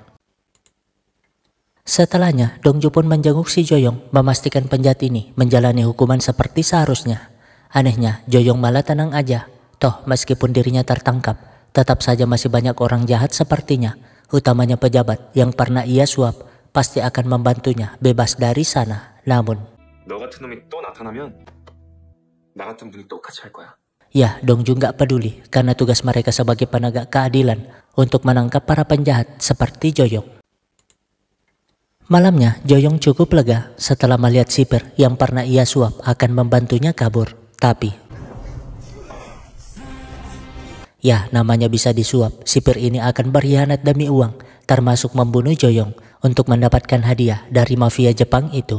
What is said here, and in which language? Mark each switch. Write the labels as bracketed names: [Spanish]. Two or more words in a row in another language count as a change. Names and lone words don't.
[Indonesian] Setelahnya, Dongju pun menjenguk si Joyong, memastikan penjahat ini menjalani hukuman seperti seharusnya. Anehnya, Joyong malah tenang aja. Toh, meskipun dirinya tertangkap, tetap saja masih banyak orang jahat sepertinya utamanya pejabat yang pernah ia suap, pasti akan membantunya bebas dari sana. Namun, [Korean] 너 같은 놈이 또 나타나면 나 같은 분이 똑같이 할 거야. [Indonesian] ya, Dongju nggak peduli karena tugas mereka sebagai penegak keadilan untuk menangkap para penjahat seperti Joyong. Malamnya, Joyong cukup lega setelah melihat sipir yang pernah ia suap akan membantunya kabur. Tapi, ya namanya bisa disuap, sipir ini akan berkhianat demi uang, termasuk membunuh Joyong untuk mendapatkan hadiah dari mafia Jepang itu.